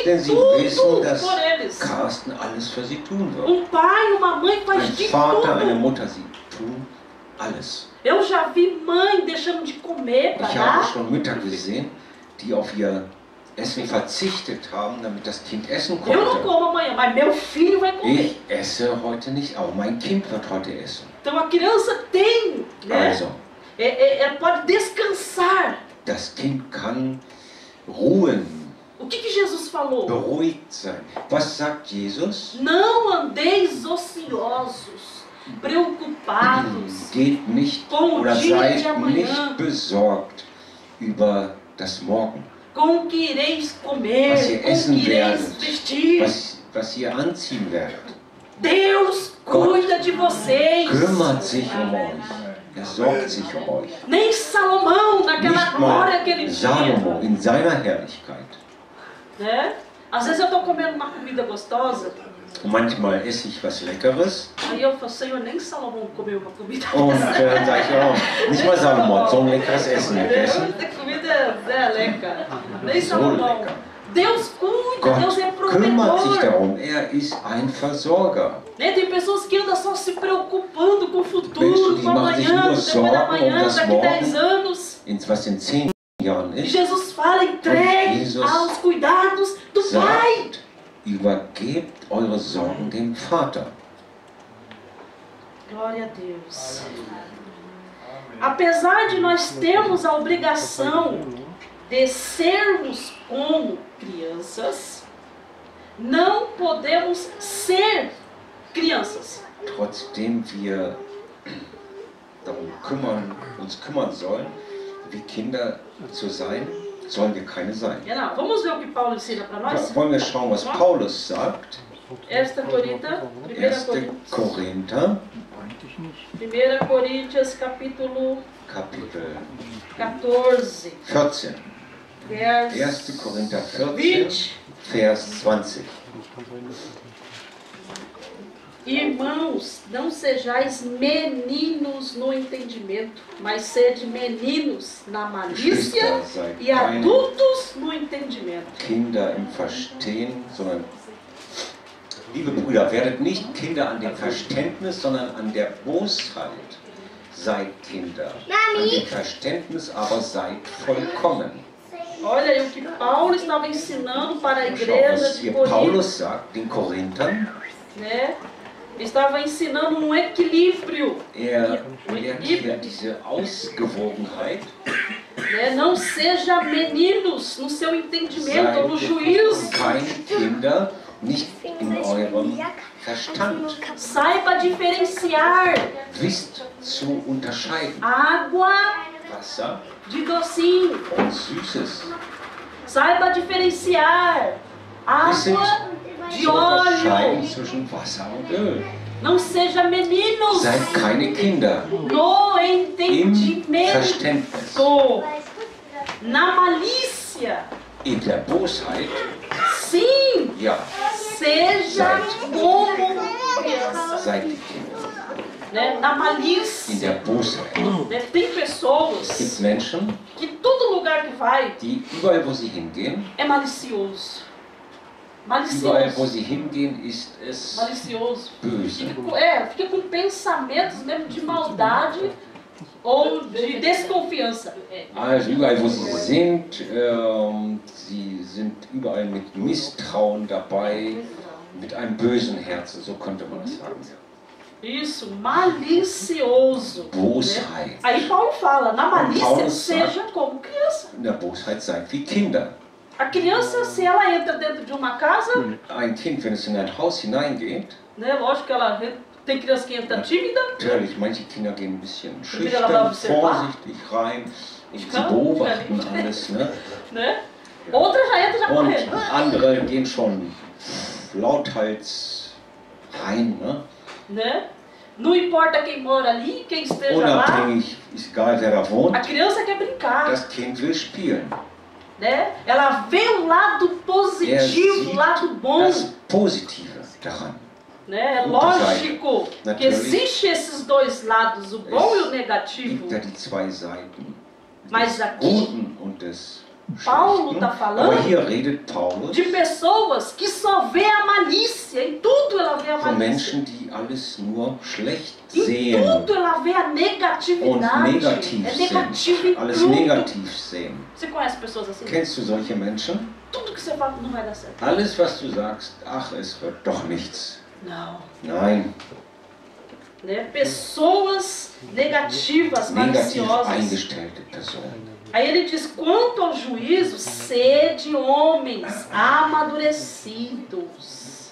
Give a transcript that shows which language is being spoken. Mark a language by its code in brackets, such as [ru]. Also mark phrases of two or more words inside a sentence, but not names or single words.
[de] Denn sie [pt] tudo [de] wissen, dass [pt] por eles. [de] Carsten alles für sie tun wird. [pt] Um pai, uma mãe faz [de] Ein [pt] de [de] Vater, eine [pt] tudo. [de] Mutter, sie tun alles. [pt] Eu já vi mãe deixando de comer para [de] Ich habe [pt] dar. [de] schon Mütter gesehen, die auf ihr Essen verzichtet haben, damit das Kind essen [pt] Eu não [de] konnte. [pt] como amanhã, mas meu filho vai comer. [de] Ich esse heute nicht, aber mein Kind wird heute essen. [pt] Então a criança tem, né? [de] Also, [pt] Ela pode descansar. [de] das Kind kann ruhen, [pt] O que Jesus falou? [de] beruhigt sein. Was sagt Jesus? [pt] Não andeis ociosos, preocupados. [de] Geht nicht [pt] Com o [de] oder [pt] dia [de] seid [pt] de amanhã. [de] nicht besorgt über das Morgen, [pt] Com o que ireis comer, [de] was ihr [pt] com o [de] essen [pt] que ireis [de] werdet, [pt] vestir. [de] was ihr anziehen werdet. [pt] Deus cuida de vocês. [de] Kümmert sich um euch. Er sorgt sich um euch. [pt] Nem Salomão, naquela [de] Nicht [pt] glória que [de] mal [pt] ele [de] Salomo [pt] tinha. [de] in seiner Herrlichkeit. [pt] Né? Às vezes eu estou comendo uma comida gostosa, [de] Manchmal esse ich was Leckeres [pt] aí eu falo, Senhor, nem Salomão comeu uma comida [de] und [pt] dessa. [de] dann sage ich, oh, nicht mal Salomo hat so ein leckeres Essen gegessen. [pt] Essa comida é leca. Nem [de] So [pt] Salomão. [de] lecker. [pt] Deus cuida, Deus é [de] Gott kümmert sich [pt] provedor. [de] darum. Er ist ein Versorger. [pt] Né? Tem pessoas que andam só se preocupando com o [de] Menschen, [pt] futuro, [de] die [pt] com [de] machen sich [pt] amanhã, [de] nur [pt] depois da [de] Sorgen um [pt] manhã, [de] das [pt] daqui [de] Morgen. [pt] 10 anos. [de] Was in 10 Jahren [pt] E [de] ist, [pt] Jesus fala, entregue [de] Jesus [pt] aos cuidados do Pai. [de] sagt, übergebt eure Sorgen dem Vater. [pt] Glória a Deus. Apesar de nós termos a obrigação de sermos como crianças, não podemos ser crianças. [de] Trotzdem wir uns kümmern sollen, wie Kinder zu sein, sollen wir keine sein. [pt] Não, vamos ver o que Paulo ensina para nós? [de] Wollen wir schauen, was Paulus sagt? 1 Korinther, [pt] 1 Coríntios capítulo [de] Kapitel 14, 14. 1. vers Korinther 14, 20. Vers 20. [pt] Irmãos, não sejais meninos no entendimento, mas sede meninos na malícia [de] Geschwister, seid [pt] e [de] keine [pt] adultos no entendimento. [de] Kinder im Verstehen, sondern, liebe Brüder, werdet nicht Kinder an dem Verständnis, sondern an der Bosheit. Seid Kinder. An dem Verständnis aber seid vollkommen. [pt] Olha aí o que Paulo estava ensinando para a [de] Schau, [pt] igreja [de] was [pt] de [de] hier [pt] Corinto, [de] Paulus sagt, den Korinthern. [pt] né? Estava ensinando um equilíbrio, [de] Er lehrt hier diese Ausgewogenheit. [pt] né? Não seja meninos no seu entendimento ou no juízo. [de] Keine Kinder, nicht in eurem Verstand. [pt] Saiba diferenciar [de] Wisst zu unterscheiden. [pt] água [de] Wasser [pt] de docinho. [de] und Süßes. [pt] Saiba diferenciar [de] Wisset [pt] água de [de] zu unterscheiden [pt] óleo. [de] zwischen Wasser und Öl. [pt] Não seja meninos [de] Seid keine Kinder [pt] no [de] im [pt] entendimento. [de] Verständnis. [pt] Na malícia. [de] In der Bosheit, [pt] Sim, [de] ja, [pt] seja como criança. [de] seid die Kinder. [pt] né, na malícia. [de] in der Bosheit. [pt] Né? Tem pessoas [de] Es gibt Menschen, [pt] que todo lugar que vai [de] die überall, wo sie hingehen, [pt] é malicioso. [de] überall, wo [pt] Malicioso. [de] sie hingehen, ist es [pt] Malicioso. [de] böse. [pt] Fica com pensamentos mesmo de maldade ou de desconfiança. [de] Also überall, wo sie sind überall mit Misstrauen dabei, mit einem bösen Herzen, so könnte man es sagen. [pt] Isso, malicioso. [de] Bosheit. [pt] Né? Aí Paulo fala, na malícia [de] Paulo [pt] seja como criança. [de] In der Bosheit seid wie Kinder. [pt] A criança, se ela entra dentro de uma casa, [de] Ein Kind, wenn es in ein Haus hineingeht, [pt] né, lógico que ela tem criança que entra tímida, [de] natürlich, manche Kinder gehen ein bisschen Will er aber schüchtern, [pt] observar? [de] vorsichtig rein und sie kann, beobachten kann ich. alles. Ne? [pt] né? Outra já entra já [de] Und correndo. andere gehen schon lauthals rein. Ne? [pt] Né? Não importa quem mora ali, quem esteja lá, [de] Unabhängig, ist egal wer da [pt] a [de] wohnt, [pt] criança quer brincar. [de] das Kind will spielen. [pt] Né? Ela vê o lado positivo, o lado bom. [de] Das Positive daran. [pt] Né? É [de] Gute [pt] lógico [de] Seite. [pt] que [de] Natürlich. [pt] existem esses dois lados, o bom e o negativo. [de] Gibt ja die zwei Seiten, [pt] Mas [de] des [pt] aqui, [de] Guten und des [pt] Paulo [de] Schlechten. [pt] está falando [de] Aber hier redet Paulus [pt] de pessoas que só vê a malícia, em tudo ela vê a [de] von [pt] malícia. [de] Menschen, die alles nur schlecht [pt] Em [de] sehen [pt] tudo ela vê a [de] und [pt] negatividade. [de] negativ [pt] É negativo [de] sind. [pt] em [de] Alles [pt] tudo. [de] negativ sehen. [pt] Você conhece pessoas assim? [de] Kennst du solche Menschen? [pt] Tudo que você fala não vai dar certo. [de] Alles, was du sagst, ach, es wird doch nichts. [pt] Não. [de] Nein, [pt] Né? Pessoas negativas, [de] negativ [pt] maliciosas. [de] eingestellte Personen. [pt] Aí ele diz, quanto ao juízo, sede homens amadurecidos.